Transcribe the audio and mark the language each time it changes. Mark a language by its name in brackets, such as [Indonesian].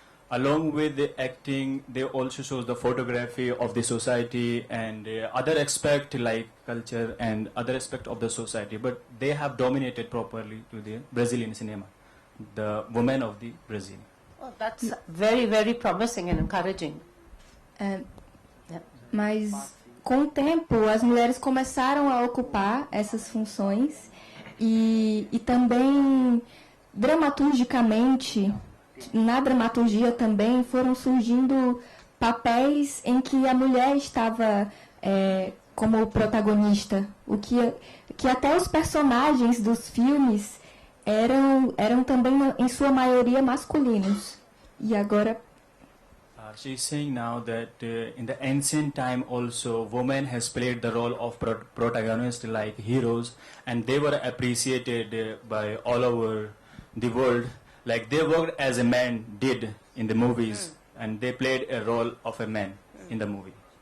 [English] Along with the acting, they also show the photography of the society and other aspect like culture and other aspect of the society. But they have dominated properly to the Brazilian cinema, the women of the Brazil. Oh, that's very, very promising and encouraging. [Portuguese] Mas com o tempo, as mulheres começaram a ocupar essas funções e também, dramaturgicamente, na dramaturgia também foram surgindo papéis em que a mulher estava como protagonista, o que até os personagens dos filmes eram também em sua maioria masculinos. E agora [English] she's saying now that in the ancient time also women has played the role of protagonists like heroes, and they were appreciated by all over the world, like they worked as a man did in the movies, and they played a role of a man in the movie.